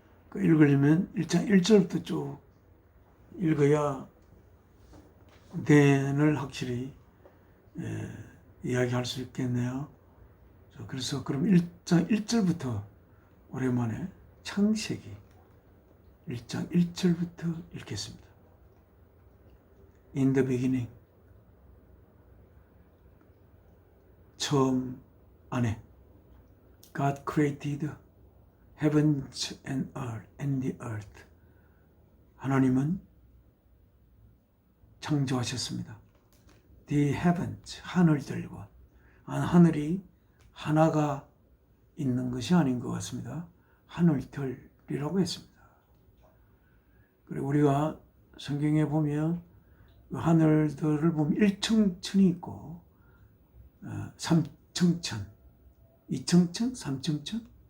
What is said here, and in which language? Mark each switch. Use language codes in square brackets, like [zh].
[ko] 그 읽으려면 1장 1절부터 쭉 읽어야 then을 확실히 이야기할 수 있겠네요. 그래서 그럼 1장 1절부터 오랜만에 창세기 1장 1절부터 읽겠습니다. [en] In the beginning, [ko] 처음 안에 [en] God created heavens and the earth. [ko] 하나님은 창조하셨습니다. [en] The heavens, [ko] 하늘들과, 하늘이 하나가 있는 것이 아닌 것 같습니다. 하늘들이라고 했습니다. 그리고 우리가 성경에 보면 그 하늘들을 보면 1층천이 있고 3층천, 2층천, 3층천.